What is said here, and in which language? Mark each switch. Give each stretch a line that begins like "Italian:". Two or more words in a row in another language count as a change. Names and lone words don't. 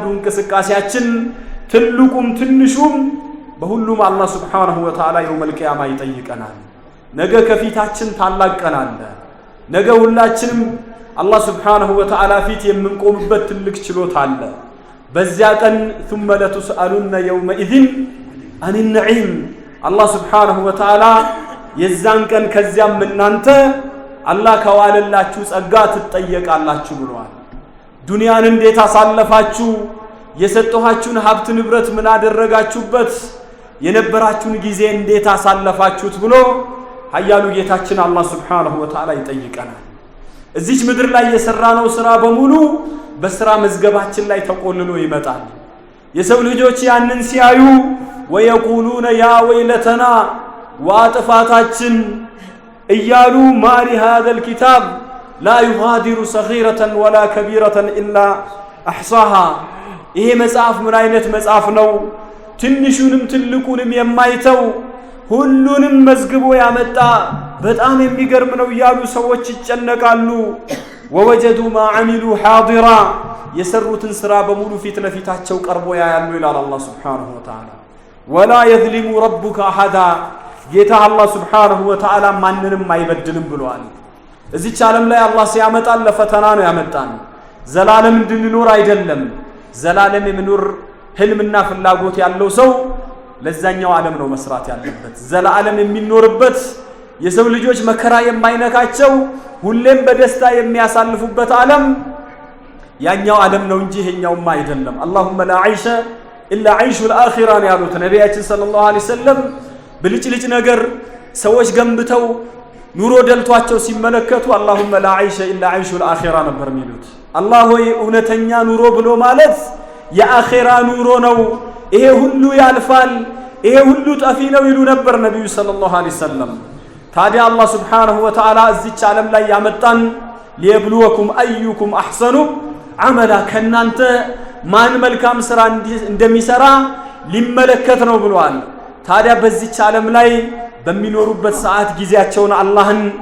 Amharic: እንቅስቃሴያችን ትልቁም ትንሹም በሁሉም አላህ
Arabic: سبحانه وتعالى
Amharic: የውመል ቂያማ ይጠይቀናል። ነገ ከፊታችን ታላቅ ቀን አለ። ነገ ሁላችንም አላህ
Arabic: سبحانه وتعالى
Amharic: ፊት የምንቆምበት ትልቅ ችሎታ አለ። በዚያ ቀን
Arabic: ثم لتسألن يومئذ عن النعيم
Amharic: አላህ
Arabic: سبحانه وتعالى
Amharic: የዛን ቀን ከዚያም እናንተ አላህ ከዋለላችሁ ጸጋ ትጠየቃላችሁ ብሏል። ዱንያን እንዴት አሳለፋችሁ? የሰጠኋችሁን ሀብት ንብረት ምን አደረጋችሁበት? የነበራችሁን ጊዜ እንዴት አሳለፋችሁት ብሎ ኃያሉ ጌታችን አላህ
Arabic: سبحانه وتعالى
Amharic: ይጠይቀናል። እዚች ምድር ላይ የሰራነው ስራ በሙሉ በስራ መዝገባችን ላይ ተቆልሎ ይመጣል። የሰው ልጆች ያንን ሲያዩ
Arabic: ويقولون يا ويلتنا
Amharic: ዋጥፋታችን እያሉ ማሊ
Arabic: هذا الكتاب لا يغادر صغيرة ولا كبيرة إلا أحصاها
Amharic: ይሄ መጽሐፍ ምን አይነት መጽሐፍ ነው ትንሹንም ትልቁንም የማይተው ሁሉንም መዝግቦ ያመጣ በጣም የሚገርም ነው ያሉ ሰዎች ይጨነቃሉ
Arabic: ووجدوا ما عملوا حاضرا
Amharic: የሰሩትን ስራ በሙሉ ፊት ለፊታቸው ቀርቦ ያያሉ ይላል አላህ
Arabic: سبحانه وتعالى ولا يظلم ربك أحدا
Amharic: ጌታ አላህ
Arabic: سبحانه وتعالى
Amharic: ማንንም አይበድልም ብሏል እዚች ዓለም ላይ አላህ ሲያመጣን ለፈተና ነው ያመጣን ዘላለም እንድንኖር አይደለም ዘላለም የምኖር ህልምና ፍላጎት ያለው ሰው ለዛኛው ዓለም ነው መስራት ያለበት ዘላለም የሚኖርበት የሰው ልጆች መከራ የማይነካቸው ሁሌም በደስታ የሚያሳልፉበት ዓለም ያኛው ዓለም ነው እንጂ ይሄኛውማ አይደለም
Arabic: اللهم لا عيش الا عيش الاخره
Amharic: ያሉት ነብያችን
Arabic: صلى الله عليه وسلم
Amharic: ብልጭልጭ ነገር ሰዎች ገንብተው ኑሮ ደልቷቸው ሲመለከቱ
Arabic: اللهم لا عيش الا عيش الاخره
Amharic: ነበር የሚሉት አላህ ሆይ እውነተኛ ኑሮ ብሎ ማለት የአኺራ ኑሮ ነው ይሄ ሁሉ ያልፋል ይሄ ሁሉ ጠፊ ነው ይሉ ነበር ነብዩ
Arabic: صلى الله عليه وسلم
Amharic: ታዲያ አላህ
Arabic: سبحانه وتعالى
Amharic: እዚች ዓለም ላይ ያመጣን
Arabic: ليبلوكم أيكم أحسن عملا
Amharic: ከናንተ ማን መልካም ስራ እንደሚሰራ ሊመለከት ነው ብሏል ታዲያ በዚች ዓለም ላይ በሚኖሩበት ሰዓት ጊዜያቸውን አላህን